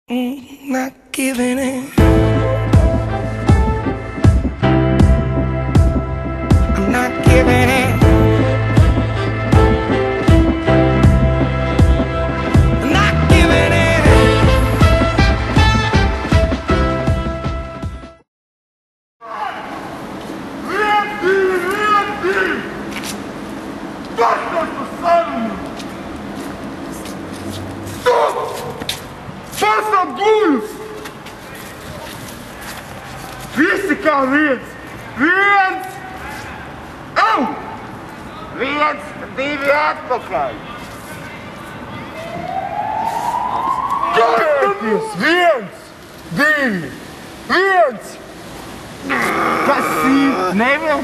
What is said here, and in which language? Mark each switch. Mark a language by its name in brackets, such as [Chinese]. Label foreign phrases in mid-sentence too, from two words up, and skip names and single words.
[English] Not giving in. I'm not giving in. I'm not giving in. Ready! [Portuguese] Basta passando! Stop! Faça orgulhos! Viste, Carlinhos! [Latvian] Viens! Oh! Viens, divi atpakaļ! Kāpēc? Viens! Divi! Viens! Tas ir neviens!